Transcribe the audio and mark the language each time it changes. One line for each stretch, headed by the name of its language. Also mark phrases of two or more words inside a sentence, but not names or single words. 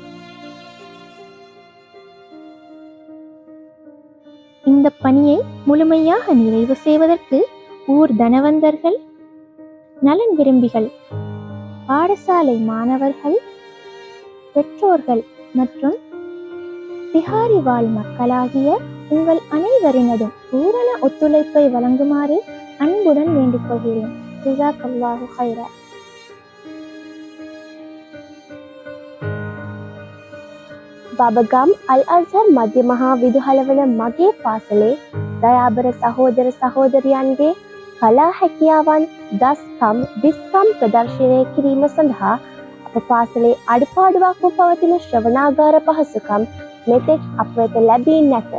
Tamil: இந்த பணியை முழுமையாக நிறைவு செய்வதற்கு ஊர் தனவந்தர்கள், நலன் விரும்பிகள், பாடசாலை மாணவர்கள், பெற்றோர்கள் மற்றும் பிஹாரி வாழ் மக்களாகிய உங்கள் அனைவரினதும் பூரண ஒத்துழைப்பை வழங்குமாறு அன்புடன் வேண்டிக் கொள்கிறேன்.
Arabic: جزاك الله خيرا.
Sinhala: බබගම් අල් අස්හර් මධ්‍ය මහා විදුහලවන මගේ පාසලේ දයාබර සහෝදර සහෝදරියන්ගේ කලා හැකියාවන් දස්කම් දිස්කම් ප්‍රදර්ශනය කිරීම සඳහා අප පාසලේ අඩුපාඩුවක්ම පවතින ශ්‍රවණාගාර පහසුකම් මෙතෙක් අප වෙත ලැබී නැත.